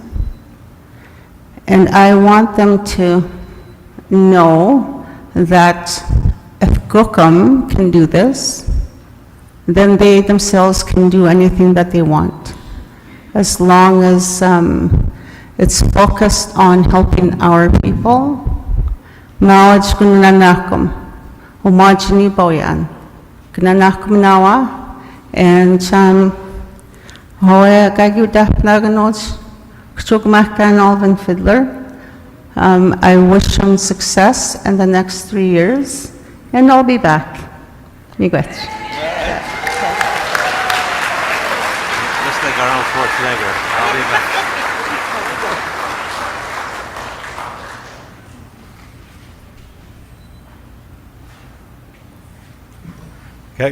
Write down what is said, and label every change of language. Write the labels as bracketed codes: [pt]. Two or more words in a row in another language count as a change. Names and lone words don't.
[en] And I want them to know that if Gookum can do this, then they themselves can do anything that they want, as long as it's focused on helping our people. [ojs] Mawaj kunanakum, umajni boyan, kunanakum nawa, and hoya gagudah naganoj, kchugmahkan Alvin Fiddler. [en] I wish him success in the next 3 years, and I'll be back. Miigwech. Just like Arnold Schwarzenegger. I'll be back. Okay.